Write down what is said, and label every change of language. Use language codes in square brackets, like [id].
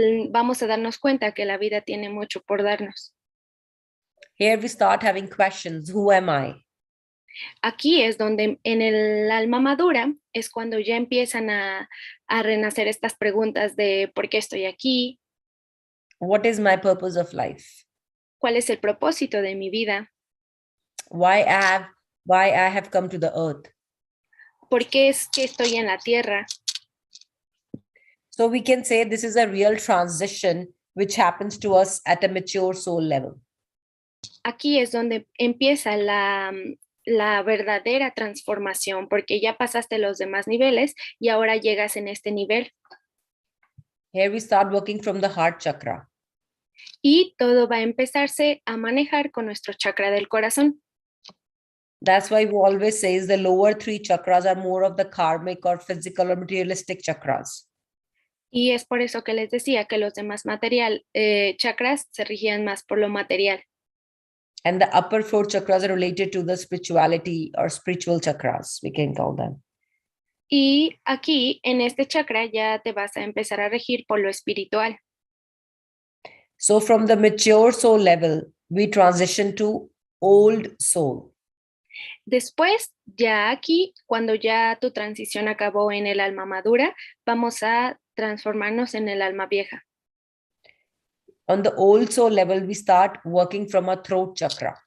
[es] Vamos a darnos cuenta que la vida tiene mucho por darnos. [en] Here we start having questions. Who am I? [es] Aquí es donde en el alma madura es cuando ya empiezan a renacer estas preguntas de ¿por qué estoy aquí? [en] What is my purpose of life? [es] ¿Cuál es el propósito de mi vida? [en] Why I have come to the earth? [es] ¿Por qué es que estoy en la tierra? [en] So we can say this is a real transition which happens to us at a mature soul level. [es] Aquí es donde empieza la verdadera transformación, porque ya pasaste los demás niveles y ahora llegas en este nivel. [en] Here we start working from the heart chakra. [es] Y todo va a empezarse a manejar con nuestro chakra del corazón. [en] That's why we always say the lower three chakras are more of the karmic or physical or materialistic chakras. [es] Y es por eso que les decía que los demás chakras se regían más por lo material. [en] And the upper four chakras are related to the spirituality or spiritual chakras, we can call them. [es] Y aquí, en este chakra, ya te vas a empezar a regir por lo espiritual. [en] So from the mature soul level, we transition to old soul. [es] Después, ya aquí, cuando ya tu transición acabó en el alma madura, vamos a transformarnos en el alma vieja. [en] On the old soul level, we start working from our throat chakra.